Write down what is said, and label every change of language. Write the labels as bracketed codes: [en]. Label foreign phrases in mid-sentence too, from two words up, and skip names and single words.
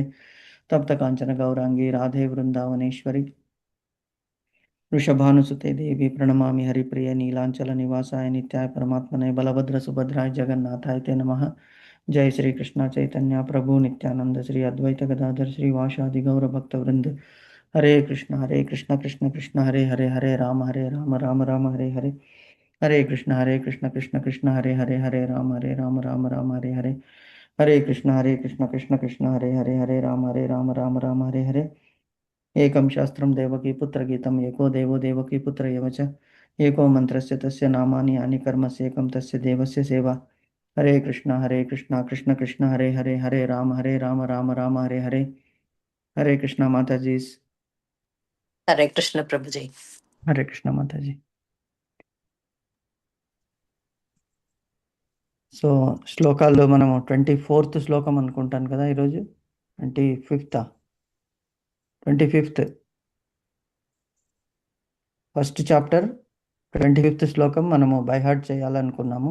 [sa] तप्त कांचन गौरांगी राधे वृंदावनेश्वरी वृषभानुसुते देवी प्रणमामि हरिप्रिय नीलांचल निवासाय नित्याय परमात्मने बलभद्र सुभद्राय जगन्नाथाय ते नमः। जय श्री कृष्ण चैतन्य प्रभु नित्यानंद श्री अद्वैत गदाधर श्रीवासादि गौर भक्त वृंद। हरे कृष्ण कृष्ण कृष्ण हरे हरे हरे राम राम राम हरे हरे। हरे कृष्ण कृष्ण कृष्ण हरे राम राम हरे हरे। हरे कृष्ण कृष्ण हरे राम हरे हरे। एकं शास्त्रं देवकीपुत्रगीतम् एको देवो देवकीपुत्र एव च एको मन्त्रस्य तस्य नामानि यानि कर्मस्येकं तस्य देवस्य सेवा। हरे कृष्णा कृष्ण कृष्ण हरे राम राम हरे हरे। [hi] हरे कृष्णा माता जी। हरे कृष्ण प्रभु जी। [te] हरे कृष्ణ మాతాజీ. సో శ్లోకాల్లో మనము 24th శ్లోకం అనుకుంటాను కదా ఈరోజు. 25th [en] first chapter [te] 25th శ్లోకం మనము [en] by heart [te] చేయాలనుకున్నాము.